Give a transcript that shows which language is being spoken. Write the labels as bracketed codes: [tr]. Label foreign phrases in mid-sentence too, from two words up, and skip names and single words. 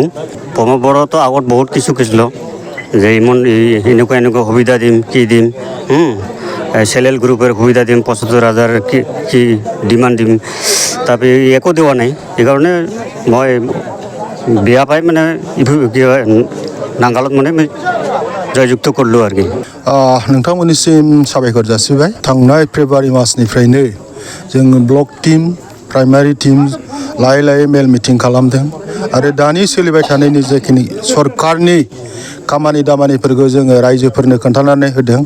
[as] প্ৰমোদ বড়োতো আগত বহুত কিছু কৈছিলোঁ যে ইমান এনেকুৱা সুবিধা দিম, কি দিম, [en] self help group [as] সুবিধা দিম, ৭৫,০০০ কি ডিমাণ্ড দিম, তাৰপৰা একো দিয়া নাই। সেইকাৰণে মই বেয়া পাই মানে নাংগালত মানে জয়যুক্ত কৰিলোঁ आरोखि। [brx] नोंथांमोननिसिम साबायखर जासिबाय। थांनाय फेब्रुवारि मासनिफ्रायनो जों [en] block team, primary team [brx] लायै मेल मिटिं खालामदों आरो दानि सोलिबाय थानायनि जेखिनि सरकारनि खामानि दामानिफोरखौ जोङो रायजोफोरनो खोन्थानानै होदों।